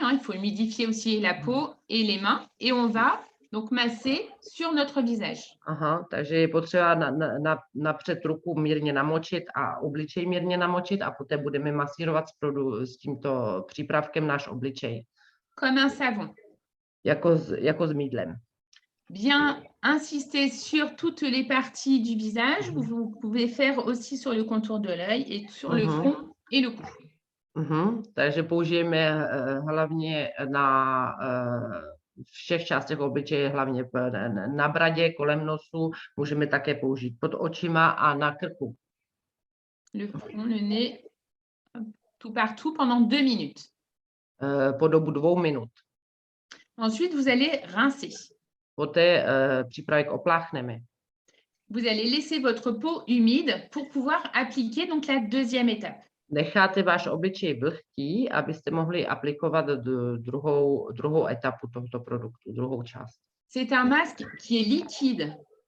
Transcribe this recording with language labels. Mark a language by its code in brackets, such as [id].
[fr] Il faut humidifier aussi la peau et les mains. Et on va donc masser sur notre visage. [cs] Aha, takže je potřeba napřed ruku mírně namočit a obličej mírně namočit a poté budeme masírovat s tímto přípravkem náš obličej. [fr] Comme un savon. [cs] Jako s mýdlem. [fr] Bien insister sur toutes les parties du visage. Vous pouvez faire aussi sur le contour de l'œil et sur le front et le cou. [cs] Takže použijeme hlavně na všech částech obličeje, hlavně na bradě, kolem nosu. Můžeme také použít pod očima a na krku. [fr] Le front, le nez, tout partout pendant 2 minutes. [cs] Po dobu 2 minut. [fr] Ensuite, vous allez rincer. [cs] Poté přípravek opláchneme. [fr] Vous allez laisser votre peau humide pour pouvoir appliquer donc la deuxième étape. [cs] Necháte váš obličej vlhký, abyste mohli aplikovat druhou etapu tohoto produktu, druhou část. [fr] C'est un masque qui est liquide.